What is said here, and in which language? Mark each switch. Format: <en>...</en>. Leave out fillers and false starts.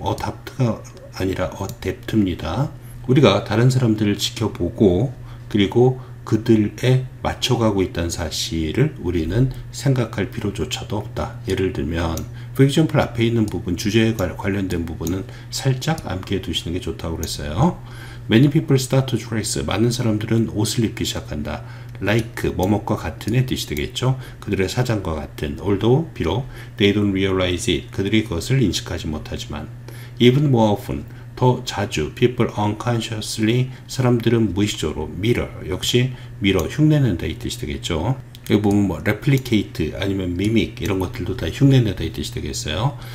<ko>adapt가 아니라 adapt입니다. 우리가 다른 사람들을 지켜보고 그리고 그들에 맞춰가고 있다는 사실을 우리는 생각할 필요조차도 없다. 예를 들면</ko> <en>for example</en> <ko>앞에 있는 부분 주제에 관련된 부분은 살짝 암기해 두시는 게 좋다고 그랬어요.</ko> <en>Many people start to dress.</en> <ko>많은 사람들은 옷을 입기 시작한다. like 뭐뭐과 같은의 뜻이 되겠죠. 그들의 사장과 같은.</ko> <en>although</en> <ko>비록</ko> <en>they don't realize it.</en> <ko>그들이 그것을 인식하지 못하지만</ko> <en>even more often</en> <ko>더 자주</ko> <en>people unconsciously</en> <ko>사람들은 무의식적으로 mirror 역시 mirror 흉내낸다 이 뜻이 되겠죠. 여기 보면 뭐 replicate 아니면 mimic 이런 것들도 다 흉내내다 이 뜻이 되겠어요.</ko>